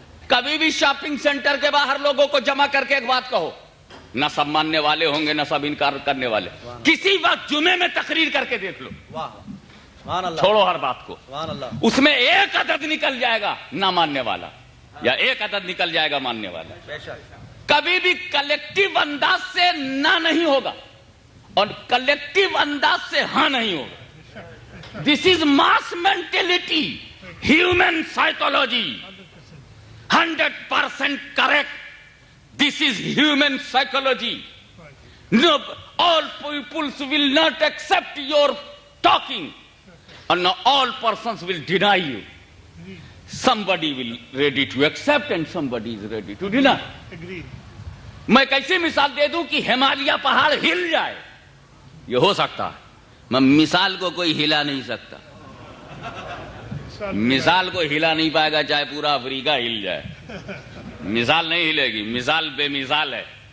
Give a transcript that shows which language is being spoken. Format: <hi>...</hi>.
<hi>कभी भी shopping centre के बाहर लोगों को जमा करके एक बात कहो, न सब मानने वाले होंगे न सब इनकार करने वाले, किसी वक्त जुमे में तकरीर करके देख लो, छोड़ो हर बात को, उसमें एक अदद निकल जाएगा ना मानने वाला, या एक अदद निकल जाएगा मानने वाला, कभी भी कलेक्टिव अंदाज से ना नहीं होगा और कलेक्टिव अंदाज से हाँ नहीं होगा।</hi> <en>This is mass mentality, human psychology, 100% correct. This is human psychology. No, all peoples will not accept your talking, and no, all persons will deny you. Somebody will ready to accept and somebody is ready to deny. Agreed.</en> <hi>मैं कैसे मिसाल दे दूं कि हिमालय पहाड़ हिल जाए, ये हो सकता है, मैं मिसाल को कोई हिला नहीं सकता, मिसाल को हिला नहीं पाएगा चाहे पूरा अफ्रीका हिल जाए, मिसाल नहीं हिलेगी, मिसाल बेमिसाल है।</hi>